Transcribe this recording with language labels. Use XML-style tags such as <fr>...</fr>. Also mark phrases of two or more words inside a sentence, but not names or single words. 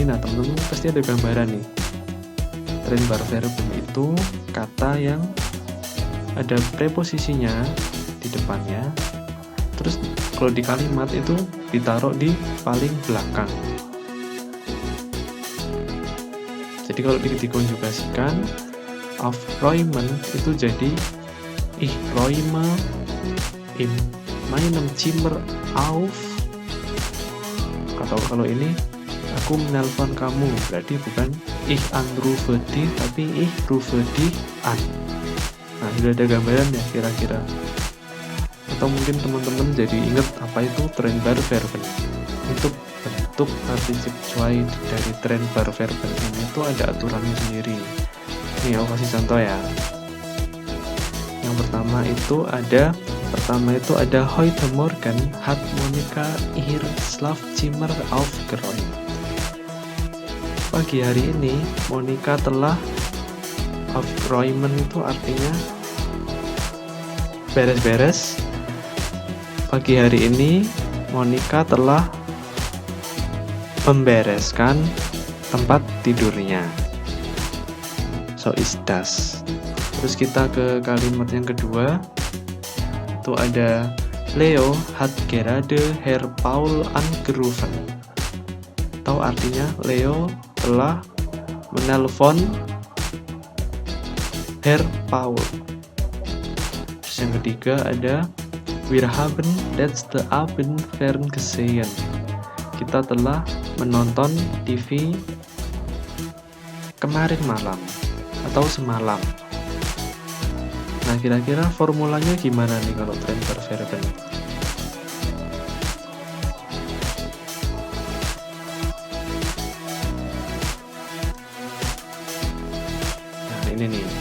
<id>Nah, teman-teman pasti ada gambaran nih.</id> <de>Trennbar Verben</de> <id>itu kata yang ada preposisinya di depannya. Terus kalau di kalimat itu ditaruh di paling belakang. Jadi kalau dikonjugasikan aufräumen itu jadi</id> <de>ich räume in meinem Zimmer auf.</de> <id>Atau kalau ini aku menelpon kamu, berarti bukan</id> <de>ich anrufe dich</de> <id>tapi</id> <de>ich rufe dich an.</de> <id>Nah, sudah ada gambaran ya kira-kira. Atau mungkin teman-teman jadi ingat apa itu</id> <de>trennbar Verben.</de> <id>Untuk bentuk partisip 2 dari</id> <de>trennbar Verben</de> <id>ini itu ada aturannya sendiri. Nih aku kasih contoh ya. Yang pertama itu ada</id> <de>heute Morgen hat Monika ihr Schlafzimmer aufgeräumt.</de> <id>Pagi hari ini Monika telah, aufräumen itu artinya beres-beres. Pagi hari ini Monika telah membereskan tempat tidurnya.</id> <de>So is das.</de> <id>Terus kita ke kalimat yang kedua. Itu ada</id> <de>Leo hat gerade Herr Paul angerufen.</de> <id>Atau artinya Leo telah menelpon Herr Paul. Terus yang ketiga ada</id> <de>Wir haben letzte Abend ferngesehen.</de> <id>Kita telah menonton TV kemarin malam atau semalam. Nah, kira-kira formulanya gimana nih kalau</id> <de>trennbar Verben?</de> <id>Nah, ini nih.</id>